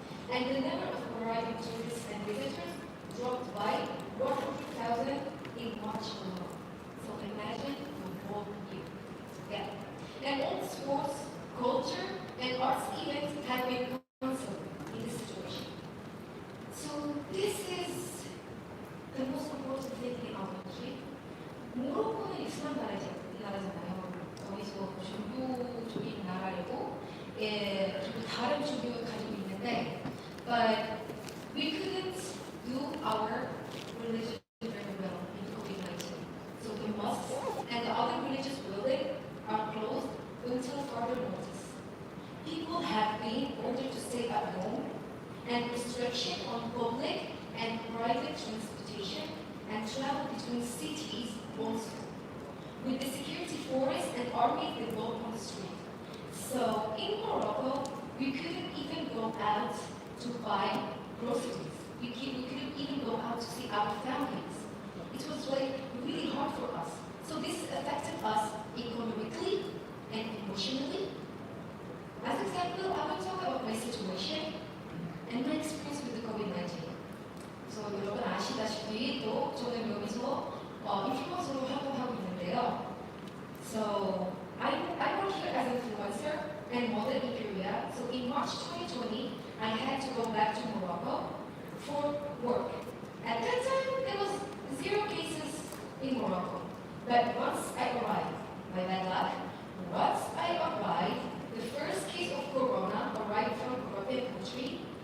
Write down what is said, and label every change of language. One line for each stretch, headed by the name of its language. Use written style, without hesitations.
English: And the number of arriving tourists and visitors dropped by 100,000 in March alone. So imagine the whole year. Yeah. And all sports, culture, and arts events have been cancelled in this situation. So this is the most important thing in our country.
Korean: 모로코는 이슬람 나라잖아요. 거기서 종교적인 나라이고, 그리고 다른 종교를 가지고 있는데,
English: but we couldn't do our religion very well in COVID-19. So the mosques and the other religious buildings are closed until further notice. People have been ordered to stay at home, and restriction on public and private transportation and travel between cities also, with the security force and army involved on the street. So in Morocco, we couldn't even go out to buy groceries. We couldn't even go out to see our families. It was like really hard for us. So this affected us economically and emotionally. As example, I will talk about my situation and my experience with the COVID-19.
Korean: So 여러분 아시다시피 또 저는 여기서 인플루언서로 활동하고 있는데요.
English: So I work here as an influencer and model in Korea. So in March 2020, I had to go back to Morocco for work. At that time, there was 0 cases in Morocco. But once I arrived, by bad luck, once I arrived, the first case of corona arrived from a European country.